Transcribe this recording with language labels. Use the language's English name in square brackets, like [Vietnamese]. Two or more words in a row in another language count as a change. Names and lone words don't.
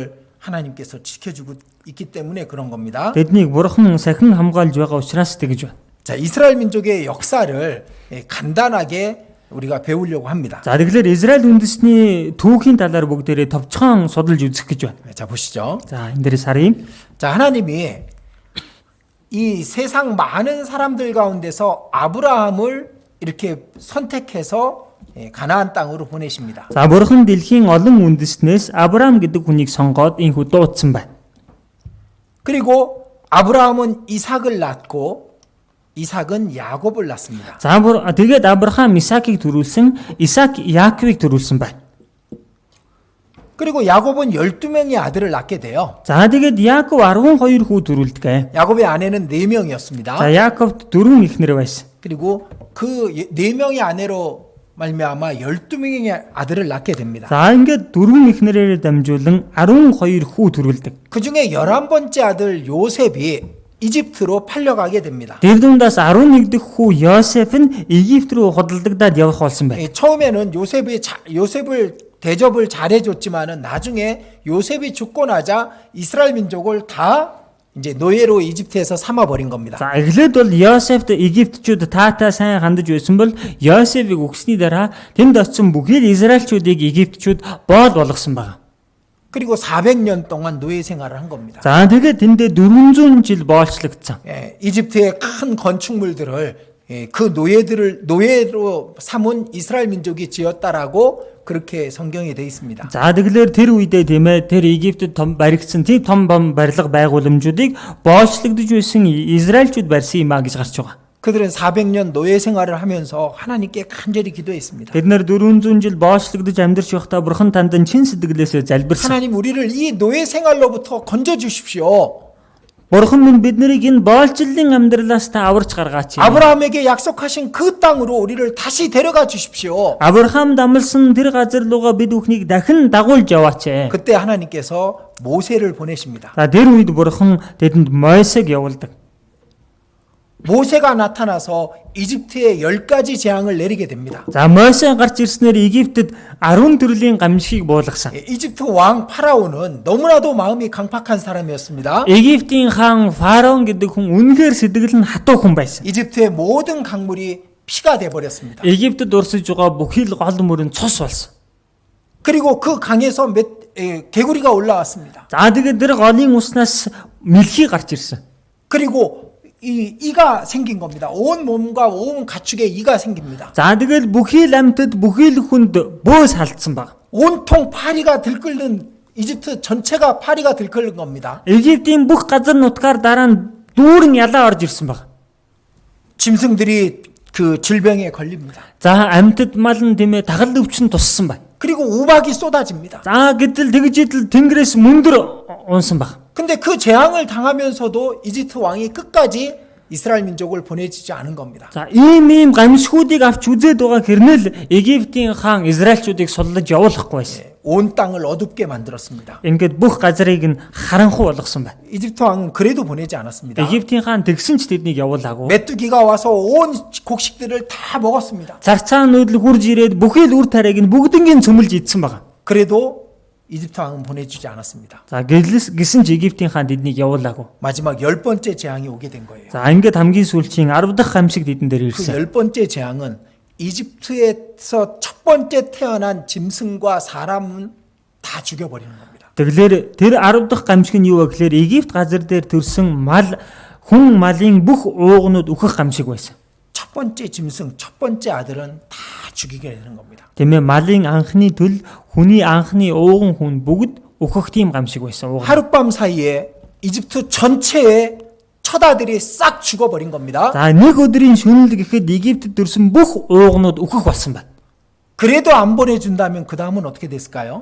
[Korean] 그들을 하나님께서 지켜주고 있기 때문에 그런 겁니다. [Mongolian] Тэднийг бурхан сахин хамгаалж байгаа учраас тэгж байна. [Korean] 자, 이스라엘 민족의 역사를 간단하게 우리가 배우려고 합니다. [Mongolian] За тэгэхээр Израиль үндэсний түүхийн талаар бүгдээрээ товчхон судалж үзэх гэж байна. [Korean] 자, 보시죠. [Mongolian] За энэ дээрээс харъя. [Korean] 자, 하나님이 이 세상 많은 사람들 가운데서 아브라함을 이렇게 선택해서 가나안 땅으로 보내십니다. [Mongolian] За бурхан дэлхийн олон үндэснээс Авраам гэдэг хүнийг сонгоод энхүү дуудсан байна. [Korean] 그리고 아브라함은 이삭을 낳고 이삭은 야곱을 낳습니다. [Mongolian] За тэгээд Авраам Исаакийг төрүүлсэн, Исаак Яаковыг төрүүлсэн байна. [Korean] 그리고 야곱은 12명의 아들을 낳게 돼요. [Mongolian] За тэгээд Яаков 12 хүү төрүүлдэг. [Korean] 야곱의 아내는 4명이었습니다. [Mongolian] За Яаковд 4 эхнэр байсан. [Korean] 그리고 그 4명의 아내로 말미암아 12명의 아들을 낳게 됩니다. [Mongolian] За ингээд 4 эхнэрээр дамжуулан 12 хүү төрүүлдэг. [Korean] 그 중에 11번째 아들 요셉이 이집트로 팔려가게 됩니다. [Mongolian] Тэр дундаас 11 дэх хүү Йосеф нь Египт рүү худалдагдаад явах болсон байна. [Korean] 처음에는 요셉을 대접을 잘해줬지만은 나중에 요셉이 죽고 나자 이스라엘 민족을 다 이제 노예로 이집트에서 삼아버린 겁니다. [Mongolian] За эхлээд бол Йосефт Египтчүүд таатаа сайн хандаж байсан бол Йосефийг өгсөний дараа тэнд очсон бүхэл Израильчүүдийг Египтчүүд боол болгосон байна. [Korean] 그리고 400년 동안 노예 생활을 한 겁니다. [Mongolian] За тэгээд тэндээ 400 жил боолчлогдсон. [Korean] 이집트의 큰 건축물들을 그 노예로 삼은 이스라엘 민족이 지었다라고 그렇게 성경에 돼 있습니다. [Mongolian] За тэгэхээр тэр үедээ тийм ээ тэр Египтэд том баригдсан тийм том барилга байгууламжуудыг боолчлогдож байсан Израильчууд барьсан юм а гэж гарч байгаа. [Korean] 그들은 400년 노예 생활을 하면서 하나님께 간절히 기도했습니다. [Mongolian] Тэд нар 400 жил боолчлогдож амьдарч явахдаа бурхан тандан чин сэтгэлээсээ залбирсан. [Korean] 하나님 우리를 이 노예 생활로부터 건져 주십시오. [Mongolian] Бурхан минь биднийг энэ боолчлолын амьдралаас та аварч гаргаач. [Korean] 아브라함에게 약속하신 그 땅으로 우리를 다시 데려가 주십시오. [Mongolian] Авраам дамлсан тэр газар руугаа бид бүхнийг дахин дагуулж яваач. [Korean] 그때 하나님께서 모세를 보내십니다. [Mongolian] За тэр үед бурхан тэдэнд Мойсег явуулдаг. [Korean] 모세가 나타나서 이집트에 10가지 재앙을 내리게 됩니다. [Mongolian] За Мойсе гарч ирснээр Египтэд 10 төрлийн гамшигыг буулгасан. [Korean] 이집트 왕 파라오는 너무나도 마음이 강팍한 사람이었습니다. [Mongolian] Египтийн хаан Фараон гэдэг хүн үнэхээр сэтгэл нь хатуу хүн байсан. [Korean] 이집트의 모든 강물이 피가 돼 버렸습니다. [Mongolian] Египтэд урсаж байгаа бүхэл гол мөрөн цус болсон. [Korean] 그리고 그 강에서 개구리가 올라왔습니다. [Mongolian] За тэгээд тэр голын уснаас мэлхий гарч ирсэн. [Korean] 그리고 이가 생긴 겁니다. 온 몸과 온 가축에 이가 생깁니다. [Mongolian] За тэгэл бүхэл амьтад бүхэл хүнд бөөс халдсан баг. [Korean] 온통 파리가 들끓는 이집트 전체가 파리가 들끓는 겁니다. [Mongolian] Египтийн бүх газар нутгаар дараа нь дүүрэн ялаа орж ирсэн баг. [Korean] 짐승들이 그 질병에 걸립니다. [Mongolian] За амьтад мал нь тийм ээ тагал өвчин туссан баг. [Korean] 그리고 우박이 쏟아집니다. [Mongolian] За гэтэл тэгж идэл тэнгэрээс мөндөр унсан баг. [Korean] 근데 그 재앙을 당하면서도 이집트 왕이 끝까지 이스라엘 민족을 보내주지 않은 겁니다. [Mongolian] За ийм гамшгуудыг авч үзээд байгаа хэрнэл Египтийн хаан Израильчүүдийг суллаж явуулахгүй байсан. [Korean] 온 땅을 어둡게 만들었습니다. [Mongolian] Ингээд бүх газрыг нь харанхуй болгосон байна. [Korean] 이집트 왕은 그래도 보내지 않았습니다. [Mongolian] Египтийн хаан тэгсэн ч тэднийг явуулаагүй. [Korean] 메뚜기가 와서 온 곡식들을 다 먹었습니다. [Mongolian] Зарцаа нүүдэл хурж ирээд бүхэл үр тариаг нь бүгднийг цөмөлж идсэн байна. [Korean] 그래도 이집트 왕은 보내주지 않았습니다. [Mongolian] За гисэн ч Египтийн хаан тэднийг явуулаагүй. [Korean] 마지막 10번째 재앙이 오게 된 거예요. [Mongolian] За ингээд хамгийн сүүлчийн 10 дахь гамшиг тэдэн дээр [Korean] 그 [Mongolian] ирсэн. [Korean] 10번째 재앙은 이집트에서 첫 번째 태어난 짐승과 사람은 다 죽여버리는 겁니다. [Mongolian] Тэгэхээр тэр 10 дахь гамшиг нь юу вэ гэхээр Египт газар дээр төрсэн мал хүн малын бүх уугнууд үхэх гамшиг байсан. [Korean] 첫 번째 짐승, 첫 번째 아들은 다 죽이게 되는 겁니다. [Mongolian] Тэмээ малын анхны төл, хүний анхны ууган хүн бүгд өөхөх тийм гамшиг байсан. [Korean] 하룻밤 사이에 이집트 전체의 첫 아들이 싹 죽어버린 겁니다. [Mongolian] За нэг өдрийн шөнөл гэхэд Египтэд төрсэн бүх уугнууд өөхөх болсон байна. [Korean] 그래도 안 보내준다면 그 다음은 어떻게 됐을까요?